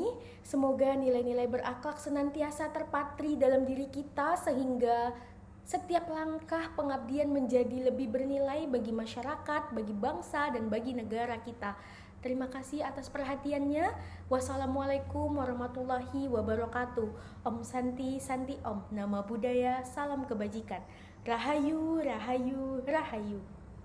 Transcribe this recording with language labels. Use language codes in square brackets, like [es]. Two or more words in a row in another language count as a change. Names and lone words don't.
[id] Semoga nilai-nilai berakhlak senantiasa terpatri dalam diri kita sehingga setiap langkah pengabdian menjadi lebih bernilai bagi masyarakat, bagi bangsa, dan bagi negara kita. Terima kasih atas perhatiannya. [ar] والسلام عليكم ورحمة الله وبركاته. [sa] ॐ शान्ति शान्ति ॐ. [id] Nama budaya, salam kebajikan. Rahayu, rahayu, rahayu.